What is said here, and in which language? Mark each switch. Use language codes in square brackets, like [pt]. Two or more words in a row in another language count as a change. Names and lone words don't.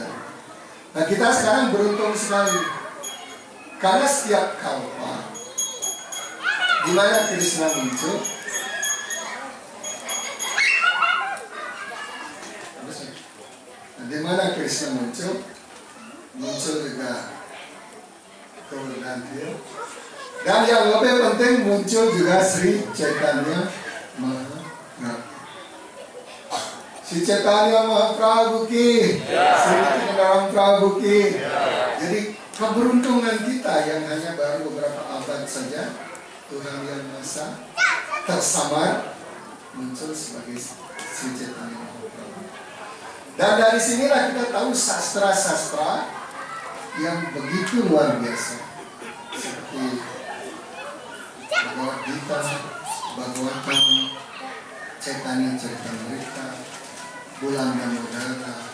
[id] Nah, kita sekarang beruntung sekali karena setiap kalpa di mana Krishna muncul, Krishna muncul juga Govardhan Hill. Dan yang lebih penting muncul juga Sri Chaitanya Mahaprabhu. Sri Chaitanya Mahaprabhu ki, Sri Chaitanya Mahaprabhu ki. Jadi keberuntungan kita yang hanya baru beberapa abad saja, Tuhan Yang Maha tersamar muncul sebagai Sri Chaitanya Mahaprabhu. Dan dari sinilah kita tahu sastra-sastra yang begitu luar biasa, seperti Bhagavad Gita, Bhagavatam, Chaitanya Charitamrita, Bulan Damodara.